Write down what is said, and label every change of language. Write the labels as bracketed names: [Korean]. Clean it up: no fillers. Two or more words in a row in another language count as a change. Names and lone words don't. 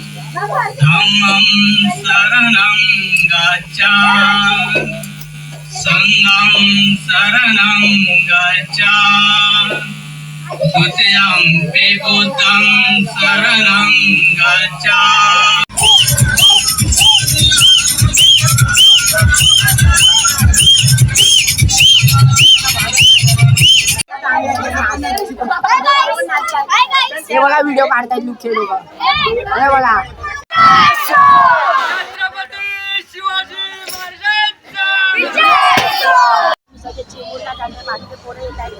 [Pali] धम्मं शरणं गच्छामि, संघं शरणं गच्छामि, द्वितीयंपि बुद्धं शरणं गच्छामि. [Marathi] हे बघा व्हिडिओ काढतायत मुख्य लोक. हे बघा सगळे चेंबूरला जाते, बाकीचे पोरं येत आहेत.